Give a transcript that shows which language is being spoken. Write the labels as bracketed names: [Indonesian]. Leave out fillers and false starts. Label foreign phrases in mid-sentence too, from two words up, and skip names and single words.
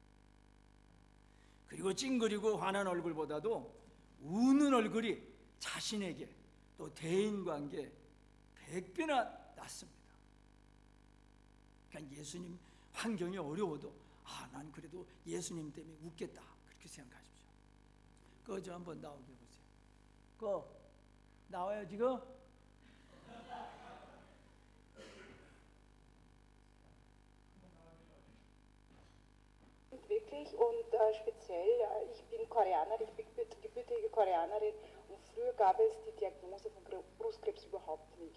[Korean] 그리고 찡그리고 화난 얼굴보다도 우는 얼굴이 자신에게 또 대인관계에 100배나 낫습니다. 그러니까 예수님 환경이 어려워도 난 그래도 예수님 때문에 웃겠다, 그렇게 생각하십시오. 그거 저 한번 나오게 해보세요. 그거 나와요 지금? [German] Wirklich und speziell, ich bin Koreanerin, ich bin gebürtige Koreanerin und früher gab es die Diagnose von Brustkrebs überhaupt nicht.